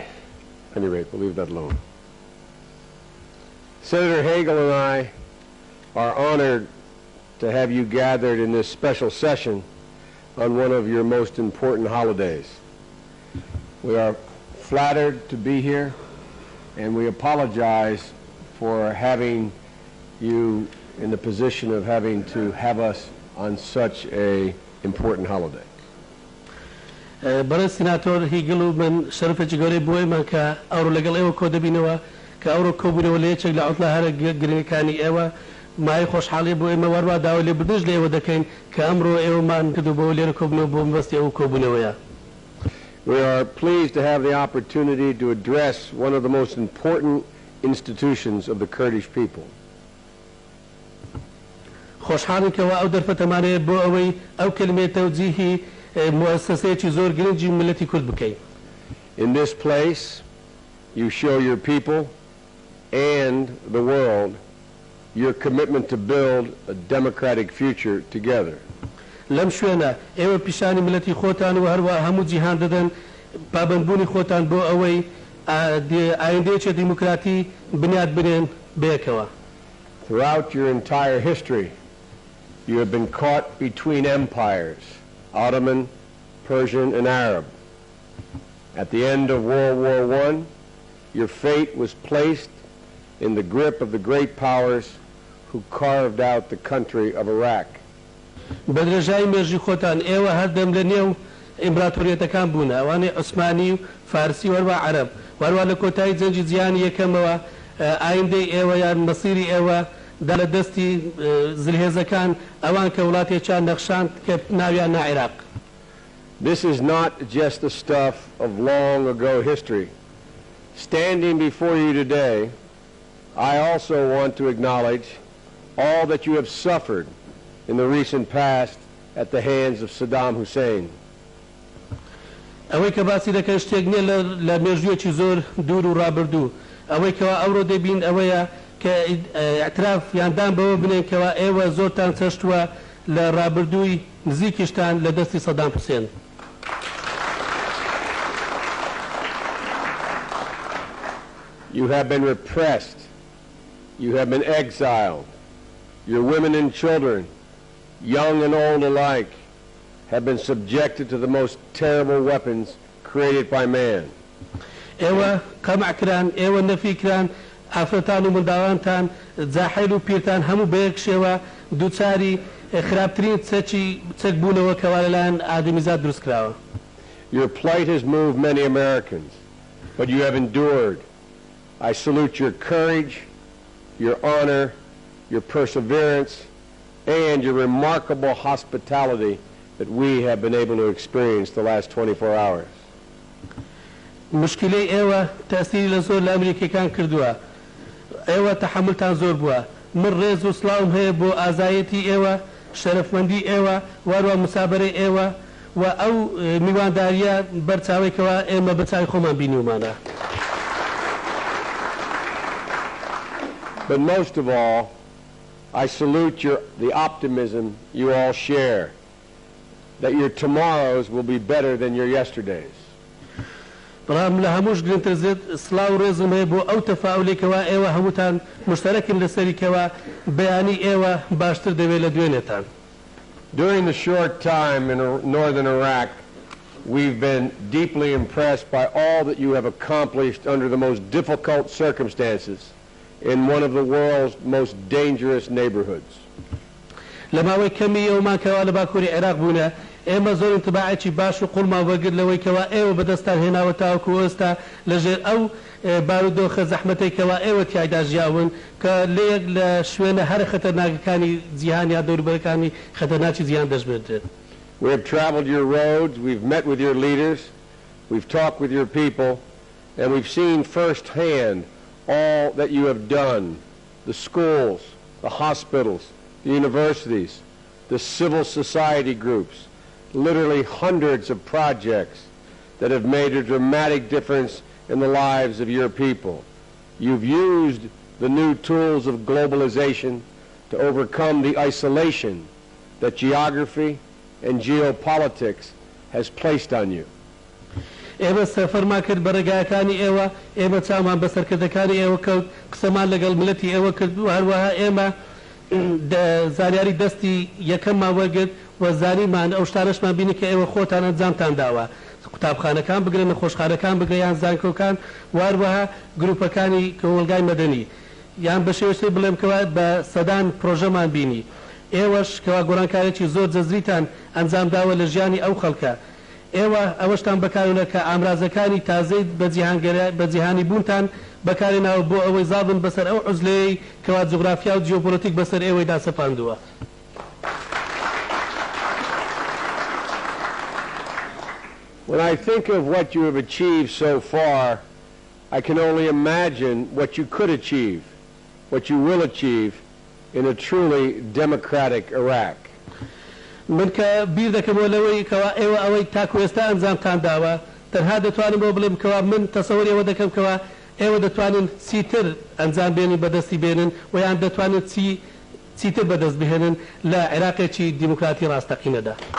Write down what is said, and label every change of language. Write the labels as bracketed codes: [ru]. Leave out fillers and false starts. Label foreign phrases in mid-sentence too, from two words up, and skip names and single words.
[en] At any rate, we'll leave that alone. Senator Hagel and I are honored to have you gathered in this special session on one of your most important holidays. We are flattered to be here, and we apologize for having you in the position of having to have us on such an important holiday. [ckb] برای سناتور هیگل و من شرفێکی گەورەی بۆ ئێمە کە ئەوڕۆ لەگەڵ ئێوە کۆ دەبینەوە کە ئەوڕۆ کۆبوونەوە لە یەکێک لە عوتڵە هەرە گرنگەکانی ئێوە مای خۆشحاڵی بۆ ئێمە وەروا داوا لێ بردنش لە ئێوە دەکەین کە ئەمڕۆ ئێوەمان کردوبەوە لێرە کۆبوونەوە بۆ مەبەستی ئەو کۆبوونەوەیە. [en] We are pleased to have the opportunity to address one of the most important institutions of the Kurdish people. [ckb] خۆشحاڵین کەەوە ئەو دەرفەتەمانەیە بۆ ئەوەی ئەو کلمەی تەوجیهی مؤسسەیەکی زۆر گرنگی ملەتی کورد بکەین. [en] In this place, you show your people and the world your commitment to build a democratic future together. [ckb] لەم شوێنە ئێوە پیشانی ملەتی خۆتان و هەروە هەموو جیهان دەدەن پابەندبوونی خۆتان بۆ ئەوەی ئایندەیەکی دیموکراتی بنیاد بنێن بەیەکەوە. [en] Throughout your entire history, you have been caught between empires, Ottoman, Persian, and Arab. At the end of World War I, your fate was placed in the grip of the great powers who carved out the country of Iraq. [ckb] بەدرێژای مێژوی خۆتان ئێوە هەردەم لە نێو ئیمپراتۆریەتەکان بوون ئەوانەی عوسمانی و فارسی وەروە عەرەب وەروە لە کۆتایی جەنگی جیهانی یەکەمەوە ئایندەی ئێوە یان مەسیری ئێوە دا لە دەستی زلهێزەکان ئەوان کە وڵاتێکیان نەخشاند کە ناویان نا عێراق. [en] This is not just the stuff of long ago history. Standing before you today, I also want to acknowledge all that you have suffered in the recent past at the hands of Saddam Hussein. [ckb] ئەوەی کە باسی دەکەن شتێک نییە لە مێژوویەکی زۆر دوور و ڕابردوو ئەوەی کەوا ئەوڕۆ دەبین ئەوەیە کە ئاعتراف یاندان بەوە بنێن کەوا ئێوە زۆرتان چەشتووە لە ڕابردووی نزیکیشتان لە دەستی سەدام حوسێن. [en] You have been repressed. You have been exiled. Your women and children, young and old alike, have been subjected to the most terrible weapons created by man. [ckb] ئێوە قەمع کران ئێوە نەفی کران ئافرەتان و منداڵانتان جاحیل و پیرتان هەموو بەیەک شێوە دووچاری خراپترین چەک بوونەوە کەوا لەلایەن ئادەمیزاد دروست کراوە. [en] Your plight has moved many Americans, but you have endured. I salute your courage, your honor, your perseverance, and your remarkable hospitality that we have been able to experience the last 24 hours. [ckb] مشکلەی ئێوە تەسیری لە زۆر لە ئەمریکیەکان کردووە ئێوە تەحملتان زۆر بووە من ڕێز و سڵاوم هەیە بۆ ئازایەتی ئێوە شەرەفمەندی ئێوە واروە مسابەرەی ئێوە و ئەو میوانداریە بەرچاوێکەوە ئێمە بەچاوی خۆمان بینیومانە. [en] But most of all, I salute the optimism you all share, that your tomorrows will be better than your yesterdays. [ckb] بەڵام لە هەمووش گرنگتر زێت سڵاو و ڕێزم هەیە بۆ ئەو تەفاعولێکەوە ئێوە هەمووتان مشتەرەکن لەسەریکەوە بەیانی ئێوە باشتر دەوێت لە دوێنێتان. [en] During the short time in northern Iraq, we've been deeply impressed by all that you have accomplished under the most difficult circumstances in one of the world's most dangerous neighborhoods. [ckb] لە ماوەی کەمی ئێوەمان کەوا لە باکووری عێراق بوونە ئێمە زۆر انتباعێکی باش و قوڵمان وەرگرت لەوەی کەوا ئێوە بەدەستان هێناوە تاوەکو ئێستا لەژێر ئەو بارودۆخە زەحمەتەی کەوا ئێوە تیایدا ژیاون کە لە یەک لە شوێنە هەر خەتەرناکەکانی جیهان یا دەوروبەرەکانی خەتەرناکی جیهان دەژمێردرێت. [en] We have traveled your roads, we've met with your leaders, we've talked with your people, and we've seen firsthand all that you have done, the schools, the hospitals, the universities, the civil society groups, literally hundreds of projects that have made a dramatic difference in the lives of your people. You've used the new tools of globalization to overcome the isolation that geography and geopolitics has placed on you. [ckb] ئێمە سەفەرمان کرد بە ڕێگایەکانی ئێوە ئێمە چامان بە سەرکردەکانی ئێوە کەوت قسەمان لەگەڵ ملەتی ئێوە کرد و هەروەها ئێمە زانیاری دەستی یەکەممان وەرگرت و زانیمان ئەو شتانەشمان بینی کە ئێوە خۆتان ئەنجامتان داوە قوتابخانەکان بگرن نەخۆشخانەکان بگرن یان زانکۆکان و هەروەها گروپەکانی کۆوەلگای مەدەنی یان بە شێوەی بڵێم کەوا بە سەدان پرۆژەمان بینی ئێوەش کەوا گۆڕانکاریی زۆر جەزریتان ئەنجام داوە لە ژیانی ئەو خەڵکە ئێوە ئەوەشتان بەکارونە کە ئامرازەکانی تازەی بە جیهانی بوونتان بەکارێناوە بۆ ئەوەی زابن بەسەر ئەو عوزلەیەی کەوا جوغرافیا و جیۆپۆلیتیک بەسەر ئێوەی داسەپاندووە. [en] When I think of what you have achieved so far, I can only imagine what you could achieve, what you will achieve in a truly democratic Iraq. [ckb] من کە بیر دەکەمەوە لەوەی کەوا ئێوە ئەوەی تاکو ئێستا ئەنجامتان داوە تەنها دەتوانم بۆ بڵێم کەوا من تەسەووری ئەوە دەکەم کەوا ئێوە دەتوانن چیتر ئەنجام بێنن بەدەستی بێنن و یان دەتوانن چیتر بەدەست بهێنن لە عێراقێکی دیموکراتی ڕاستەقینەدا.